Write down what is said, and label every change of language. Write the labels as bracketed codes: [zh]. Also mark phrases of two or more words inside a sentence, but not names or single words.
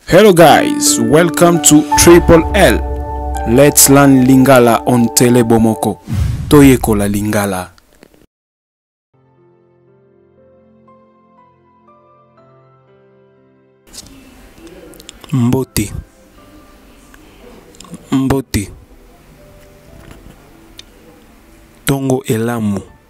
[en] Hello guys, welcome to Triple L. Let's learn Lingala on Telebomoko. [ln] Toyeko la Lingala. Mbote. Mbote. Tongo elamu.